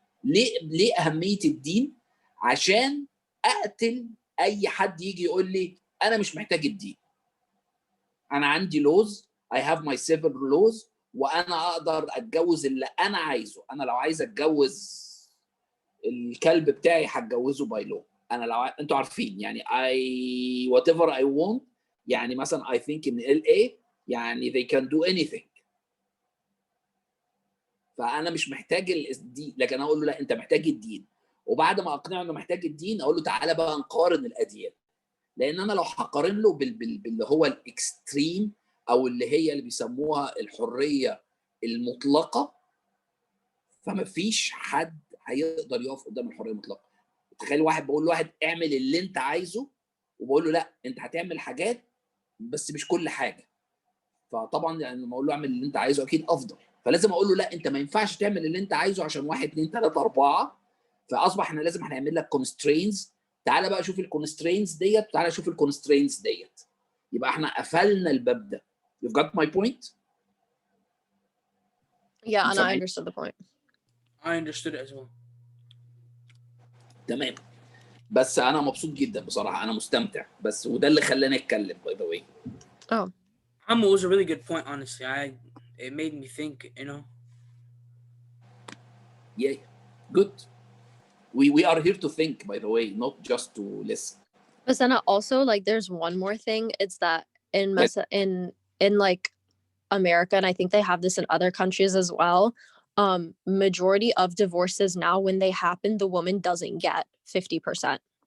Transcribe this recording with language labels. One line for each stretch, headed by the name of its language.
Arabic: ليه اهميه الدين؟ عشان اقتل اي حد يجي يقول لي انا مش محتاج الدين، انا عندي لوز،
English: I have my civil laws،
Arabic: وانا اقدر اتجوز اللي انا عايزه. انا لو عايز اتجوز الكلب بتاعي هتجوزه باي لو. انا لو انتوا عارفين يعني
English: whatever I want،
Arabic: يعني مثلا
English: I think in LA يعني they can do anything.
Arabic: فانا مش محتاج الدين، لكن انا اقول له لا انت محتاج الدين. وبعد ما اقنعه انه محتاج الدين، اقول له تعالى بقى نقارن الاديان. لان انا لو هقارن له باللي هو الاكستريم، او اللي بيسموها الحريه المطلقه، فما فيش حد هيقدر يقف قدام الحريه المطلقه. تخيل واحد بقول لواحد اعمل اللي انت عايزه، وبقول له لا انت هتعمل حاجات بس مش كل حاجه. فطبعا يعني لما اقول له اعمل اللي انت عايزه اكيد افضل، فلازم اقول له لا انت ما ينفعش تعمل اللي انت عايزه عشان 1 2 3 4. فاصبح احنا لازم هنعمل لك كونسترينز. تعالى بقى شوف الكونسترينز ديت، تعالى شوف الكونسترينز ديت. يبقى احنا قفلنا الباب ده.
English: You've got my point? Yeah, and I understood the point. I understood it as well.
Arabic: تمام. بس انا مبسوط جدا بصراحه، انا مستمتع، بس وده اللي خلاني اتكلم
English: by the way. Oh. It was a really good point, honestly. It made me think, Yeah, good. We are here to think, by the way, not just to listen. But then also, like, there's one more thing. It's that in like America, and I think they have this in other countries as well, majority of divorces now, when they happen, the woman doesn't get 50%.